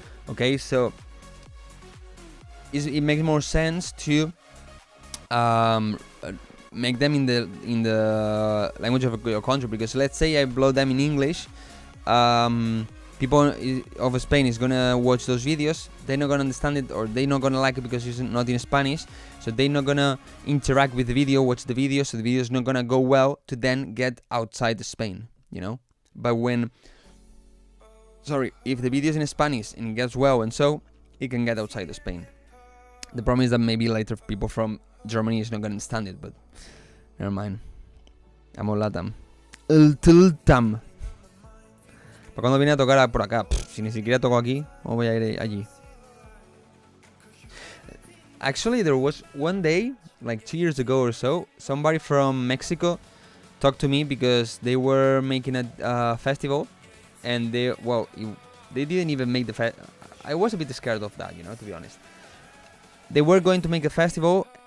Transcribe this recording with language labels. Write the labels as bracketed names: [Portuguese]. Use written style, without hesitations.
[English] Okay, so it makes more sense to make them in the language of your country, because let's say I upload them in English, people of Spain is gonna watch those videos, they're not gonna understand it, or they're not gonna like it because it's not in Spanish, so they're not gonna interact with the video, watch the video, so the video is not gonna go well to then get outside Spain, you know. But if the video is in Spanish and it gets well, and so it can get outside of Spain. The problem is that maybe later people from Germany is not gonna understand it, but never mind. [Spanish] Amo Latam. El Tiltam. ¿Para cuándo viene a tocar por acá? Si ni siquiera toco aquí, ¿cómo voy a ir allí? [English] Actually, there was one day, like 2 years ago or so, somebody from Mexico talked to me because they were making a festival, and they didn't even make the festival. I was a bit scared of that, you know, to be honest. They were going to make a festival.